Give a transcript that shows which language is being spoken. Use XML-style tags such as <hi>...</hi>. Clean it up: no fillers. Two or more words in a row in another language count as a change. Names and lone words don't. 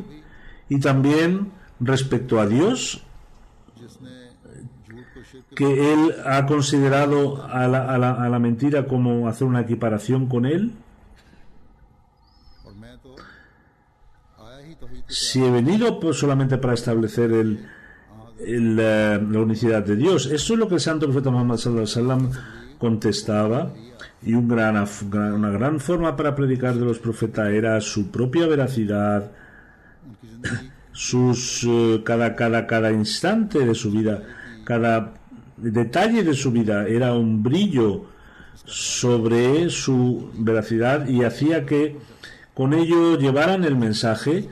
<es>Y también respecto a Dios, que él ha considerado a la mentira como hacer una equiparación con él. Si he venido pues solamente para establecer la unicidad de Dios, eso es lo que el santo profeta Muhammad</es> <ar>صلى الله عليه وسلم</ar> <es>contestaba. Y una gran forma para predicar de los profetas era su propia veracidad, cada instante de su vida, cada detalle de su vida era un brillo sobre su veracidad, y hacía que con ello llevaran el mensaje.</es>